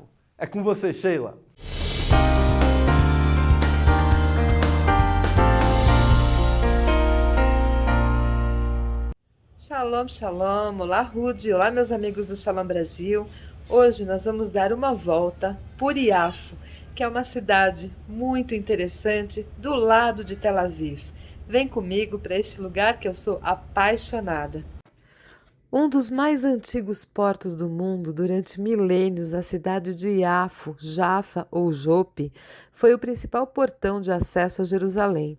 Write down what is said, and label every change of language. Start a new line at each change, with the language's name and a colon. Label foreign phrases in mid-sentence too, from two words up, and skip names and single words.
Portuguese: É com você, Sheila.
Hebrew: שלום, שלום.
Portuguese: Olá, Rudy. Olá, meus amigos do Shalom Brasil. Hoje nós vamos dar uma volta por Yafo, que é uma cidade muito interessante do lado de Tel Aviv. Vem comigo para esse lugar que eu sou apaixonada. Um dos mais antigos portos do mundo, durante milênios, a cidade de Yafo, Jaffa ou Jope, foi o principal portão de acesso a Jerusalém.